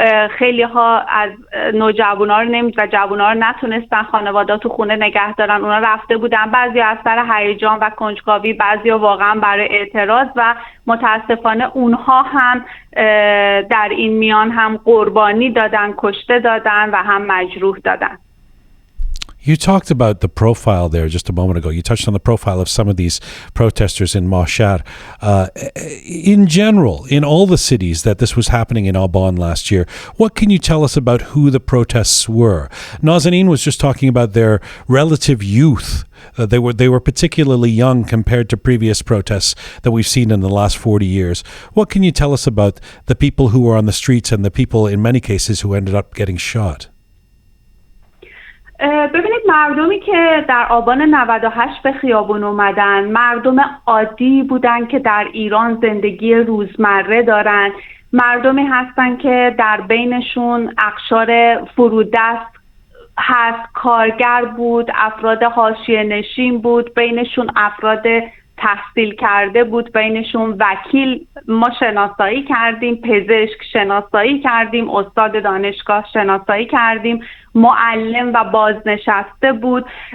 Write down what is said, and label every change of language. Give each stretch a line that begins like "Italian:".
Persian: خیلی ها از نوجوانا رو و جوونا رو نتونستن خانواده تو خونه نگه دارن، اونا رفته بودن، بعضی از سر هیجان و کنجکاوی، بعضی واقعا برای اعتراض، و متاسفانه اونها هم در این میان هم قربانی دادن، کشته دادن و هم مجروح دادن.
English: You talked about the profile there just a moment ago. You touched on the profile of some of these protesters in Mashhad. In general, in all the cities that this was happening in Aban last year, what can you tell us about who the protests were? Nazanin was just talking about their relative youth. They were particularly young compared to previous protests that we've seen in the last 40 years. What can you tell us about the people who were on the streets and the people, in many cases, who ended up getting shot?
Persian: ببینید مردمی که در آبان 98 به خیابون اومدن مردم عادی بودن که در ایران زندگی روزمره دارن، مردمی هستن که در بینشون اقشار فرودست هست، کارگر بود، افراد حاشیه نشین بود، بینشون افراد تحصیل کرده بود، بینشون وکیل ما شناسایی کردیم، پزشک شناسایی کردیم، استاد دانشگاه شناسایی کردیم، معلم و بازنشسته بود.